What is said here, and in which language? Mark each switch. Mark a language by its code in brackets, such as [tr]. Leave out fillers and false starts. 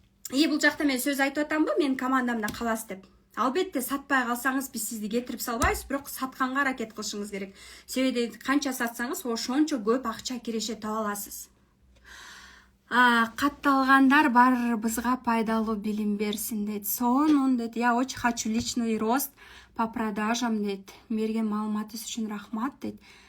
[ky] И бул жакта мен сөз айтып атамбы, менин командамда каласыз деп. Албетте сатпай калсаңыз биз сизди кетирип салбайбыз, бирок сатканга аракет кылышыңыз керек. Себеби канча сатсаңыз, ошончо көп акча киреше таба аласыз. Катталгандар барыбызга пайдалуу билим берсин дейт. Сонун дейт. [ru] Я очень хочу личный рост по продажам [ky] дейт. Берген маалыматыңыз үчүн рахмат дейт.